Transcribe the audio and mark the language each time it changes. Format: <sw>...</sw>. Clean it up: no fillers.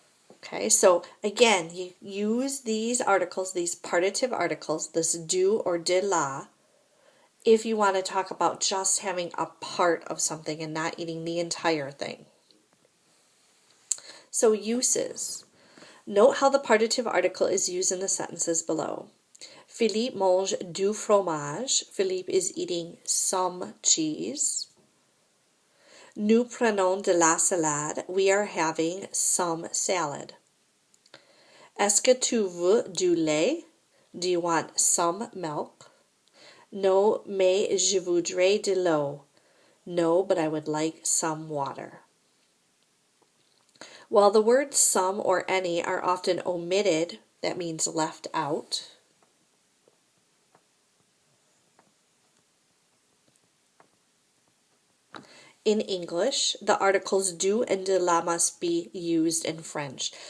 <en>Okay, so again, you use these articles, these partitive articles, this do or de la, if you want to talk about just having a part of something and not eating the entire thing. So uses. Note how the partitive article is used in the sentences below.</en> <fr>Philippe mange du fromage.</fr> <en>Philippe is eating some cheese.</en> <fr>Nous prenons de la salade.</fr> <en>We are having some salad.</en> <fr>Est-ce que tu veux du lait?</fr> <en>Do you want some milk?</en> <fr>No, mais je voudrais de l'eau.</fr> <en>No, but I would like some water. While the words some or any are often omitted, that means left out, in English, the articles do and de la must be used in French.</en>